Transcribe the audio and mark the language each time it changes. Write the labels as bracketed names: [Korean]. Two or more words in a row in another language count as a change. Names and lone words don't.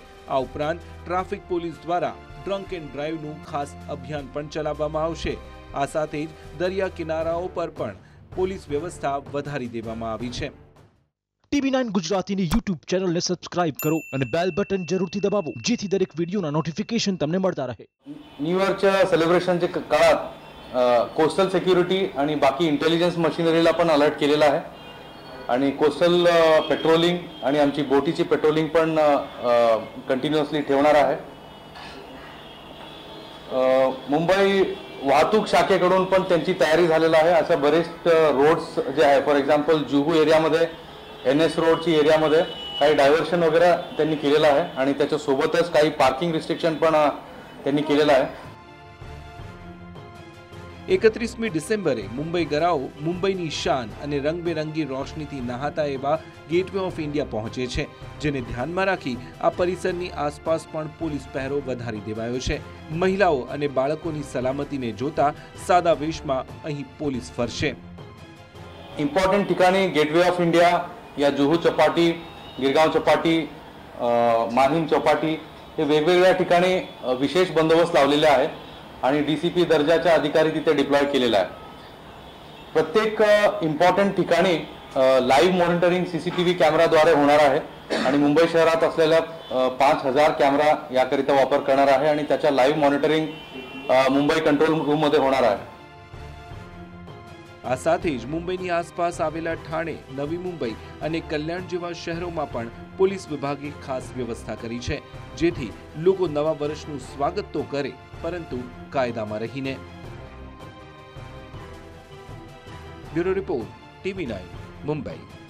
[Gujarati] આ ઉપરાંત ટ્રાફિક પોલીસ દ્વારા [English] drunk and drive [Gujarati] ખાસ અભિયાન પણ ચલાવવામાં આવશે। આ સાથે જ દરિયા કિનારાઓ પર પણ પોલીસ વ્યવસ્થા વધારી દેવામાં આવી છે। TV9 ગુજરાતીની YouTube ચેનલને સબસ્ક્રાઇબ કરો અને [English] bell button [Gujarati] જરૂરથી દબાવો જેથી દરેક વિડિયોના નોટિફિકેશન તમને મળતા રહે। [English] New Year celebration [Marathi] काळात [English] coastal security [Marathi] आणि बाकी [English] intelligence machinery [Marathi] पण अलर्ट केलेला आहे आणि [English] coastal patrolling [Marathi] आणि आमची बोटीची पेट्रोलिंग पण कंटिन्युअसली ठेवणार आहे। मुंबई वाहतूक शाखेकडून पण त्यांची तयारी झालेला आहे। अशा बरेच रोड्स जे आहे, [English] for example [Marathi] जुहू एरियामध्ये NS रोडची एरियामध्ये काही डायव्हर्शन वगैरे त्यांनी केलेलं आहे आणि त्याच्या सोबतच काही [English] parking restriction [Marathi] पण त्यांनी केलेलं आहे। [Gujarati] 31મી ડિસેમ્બરે મુંબઈગરાઓ મુંબઈની શાન અને રંગબેરંગી રોશનીથી નહાતા એવા ગેટવે ઓફ ઇન્ડિયા પહોંચે છે, જેને ધ્યાનમાં રાખી આ પરિસરની આસપાસ પણ પોલીસ પહેરો વધારી દેવાયો છે। મહિલાઓ અને બાળકોની સલામતીને જોતા સાદા વેશમાં અહીં પોલીસ ફરશે। [Marathi] इम्पॉर्टंट ठिकाणी गेटवे ऑफ इंडिया या जुहू चौपाटी, गिरगाव चौपाटी, माहीम चौपाटी हे वेगवेगळ्या ठिकाणी विशेष बंदोबस्त लावलेले आहे आणि DCP दर्जाच्या अधिकारी तिथे डिप्लॉय केलेला आहे। प्रत्येक इम्पॉर्टंट ठिकाणी [English] live monitoring CCTV camera [Marathi] होणार आहे आणि मुंबई शहरात असलेल्या 5,000 कॅमेरा याकरिता वापर करणार आहे आणि त्याच्या [English] live monitoring [Marathi] मुंबई [English] control room [Marathi] मध्ये होणार आहे। [Gujarati] આ સાથે જ મુંબઈની આસપાસ આવેલા ઠાણે, નવી મુંબઈ અને કલ્યાણ જેવા શહેરોમાં પણ પોલીસ વિભાગે ખાસ વ્યવસ્થા કરી છે, જેથી લોકો નવા વર્ષનું સ્વાગત તો કરે પરંતુ કાયદામાં રહીને। [English] bureau report, [Gujarati] TV9 મુંબઈ।